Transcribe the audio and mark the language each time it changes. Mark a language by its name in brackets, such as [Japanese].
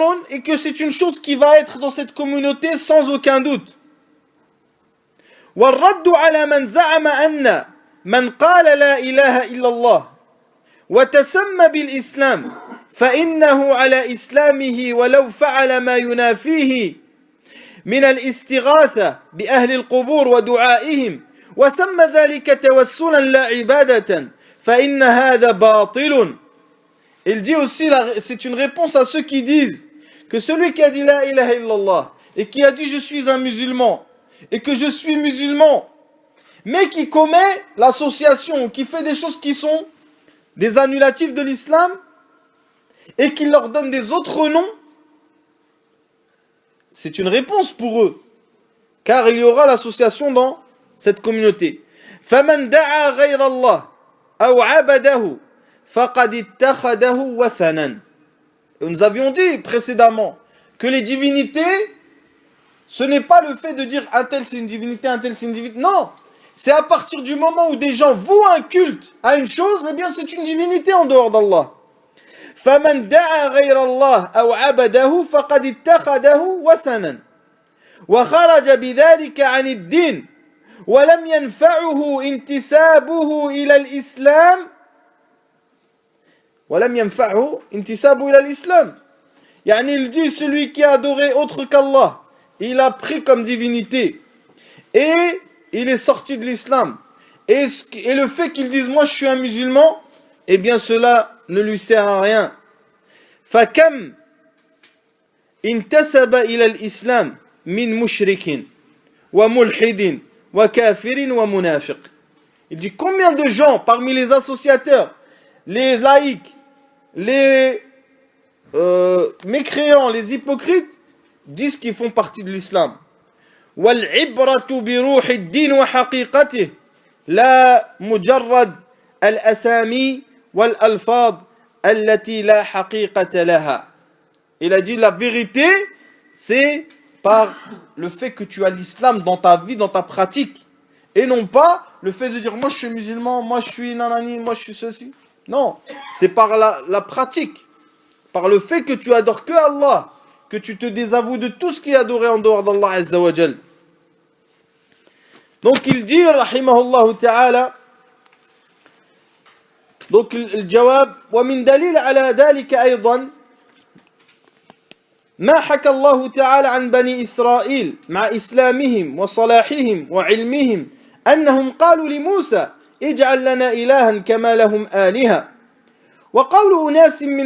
[French] Et que c'est une chose qui va être dans cette communauté sans aucun doute. [Arabic] والرد على من زعم أن من قال لا إله إلا الله وتسمى بالإسلام فإنه على إسلامه ولو فعل ما ينافيه من الاستغاثة بأهل القبور ودعائهم وسمى ذلك توسلا لا عبادة فإن هذا باطل. [French] Il dit aussi, c'est une réponse à ceux qui disent que celui qui a dit la ilaha illallah et qui a dit je suis un musulman et que je suis musulman mais qui commet l'association, qui fait des choses qui sont des annulatifs de l'islam et qui leur donne des autres noms, c'est une réponse pour eux, car il y aura l'association dans cette communauté. [Arabic] فَمَنْ دَعَا غَيْرَ اللَّهِ أَوْ عَبَدَهُ فَقَدْ اتَّخَذَهُ وَثَنًا. [French] Nous avions dit précédemment que les divinités, ce n'est pas le fait de dire un tel c'est une divinité, un tel c'est une divinité. Non, c'est à partir du moment où des gens vouent un culte à une chose, eh bien c'est une divinité en dehors d'Allah. [Arabic] فَمَنْ دَعَا غَيْرَ اللَّهِ أَوْ عَبَدَهُ فَقَدْ اتَّخَذَهُ وَثَنًا وَخَرَجَ بِذَلِكَ عَنِ الدِّينِ وَلَمْ يَنْفَعُهُ انتسابه إلى الإسلام ولم ينفعه انتسابه إلى الإسلام. يعني [French] il dit celui qui a adoré autre qu'Allah, il a pris comme divinité et il est sorti de l'islam. Et le fait qu'il dise moi je suis un musulman, eh bien cela ne lui sert à rien. [Arabic] فَكَمْ انتسب إلى الإسلام من مشرك وملحد وكافر ومنافق. [French] Il dit combien de gens parmi les associateurs, les laïcs, les mécréants, les hypocrites disent qu'ils font partie de l'islam. [Arabic] والعبرة بروح الدين وحقيقته لا مجرد الأسامي والألفاظ التي لا حقيقة لها. [French] Il a dit la vérité, c'est par le fait que tu as l'islam dans ta vie, dans ta pratique, et non pas le fait de dire moi je suis musulman, moi je suis nanani, moi je suis ceci. Non, c'est par la pratique, par le fait que tu adores que Allah, que tu te désavoues de tout ce qui est adoré en dehors d'Allah Azza wa Jal. Donc il dit, rahimahullah ta'ala, donc le jawab, [Arabic] ومن دليل على ذلك أيضا ما حكى الله تعالى عن بني إسرائيل مع إسلامهم وصلاحهم وعلمهم أنهم قالوا لموسى اجعل لنا إلها كما لهم آلهة وقول أناس